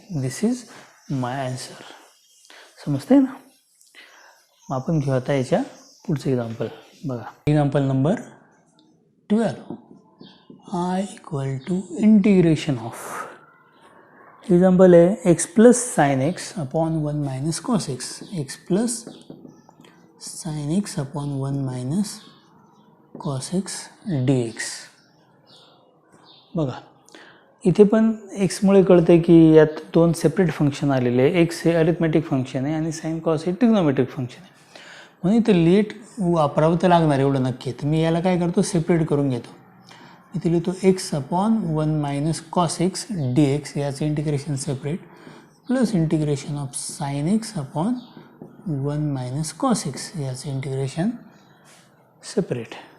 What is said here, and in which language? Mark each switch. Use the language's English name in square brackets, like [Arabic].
[English] This is my answer. [Marathi] समजते ना. मग आपण घेऊ आता याच्या पुढचं एक्झाम्पल. बघा example number 12 I equal to integration of example आहे x plus sine x upon 1 minus cos x x plus sine x upon 1 minus cos x D x. बघा इथे पण एक्समुळे कळतं की यात दोन सेपरेट फंक्शन आलेले आहे. एक्स हे अरिथमेटिक फंक्शन आहे आणि साइन कॉस हे ट्रिग्नोमेट्रिक फंक्शन आहे. म्हणून इथं लेट वापरावं तर लागणार एवढं नक्की. तर मी याला काय करतो सेपरेट करून घेतो. इथे लिहितो x upon 1 minus cos x D x याचं integration separate plus integration of sine x upon 1 minus cos x याचं इंटिग्रेशन सेपरेट.